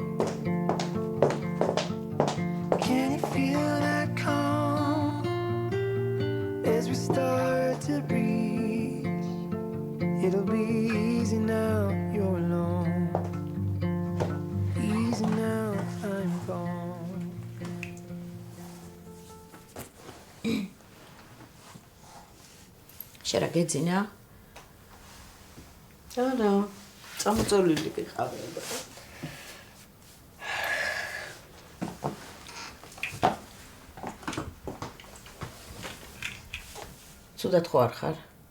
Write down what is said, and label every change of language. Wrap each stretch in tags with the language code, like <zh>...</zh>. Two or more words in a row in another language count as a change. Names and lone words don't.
<en>Can you feel that calm as we start to breathe? It'll be easy now, you're alone. Easy now, I'm gone.</en> <ka>შენ რა გეძინა? არა, წამოწოლილი გიყავება. ცუდად ხო არ ხარ?</ka>